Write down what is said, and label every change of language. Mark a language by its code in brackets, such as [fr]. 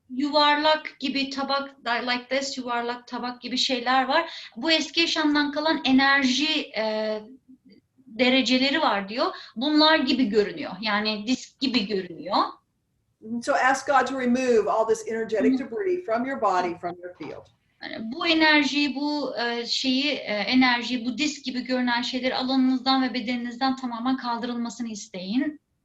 [tr] Yuvarlak gibi tabak, [en] like this, [tr] yuvarlak tabak gibi şeyler var. Bu eski yaşamdan kalan enerji dereceleri var diyor. Bunlar gibi görünüyor. Yani disk gibi görünüyor. [en] So ask God to remove all this energetic debris from your body, from your field. [tr] Yani bu enerjiyi, bu enerjiyi, bu disk gibi görünen şeyleri alanınızdan ve bedeninizden tamamen kaldırılmasını isteyin.